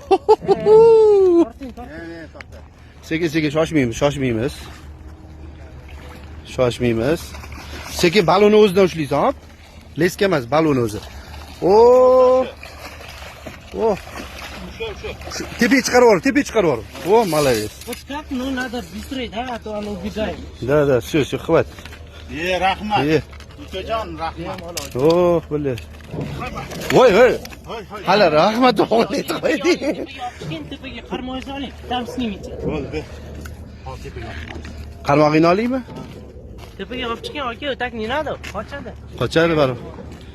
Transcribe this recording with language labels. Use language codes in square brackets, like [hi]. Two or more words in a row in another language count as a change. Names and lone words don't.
[uz] Sekin shoshmaymiz. Sekin balonni o'zidan ushlaysan, hop. Leska emas, balonni o'zi. Oh. Tepaga chiqarib yubor. [ru] Oh, молодец. Вот как, ну, надо быстрее, да, а то оно убегает. Да, все, хватит. [uz] Rahmat. Ukajon, rahmat. Oh, bo'ldi. Voy. Hali rahmat o'g'lit qo'yding. Tepaga qarmoy soling, [ru] там снимите. [uz] Bo'ldi. Hop tepaga. Qarmog'ingni olaymi? Tepaga olib chiqing, aka, [ru] так не надо, [uz] qochadi. Qochadi baribir.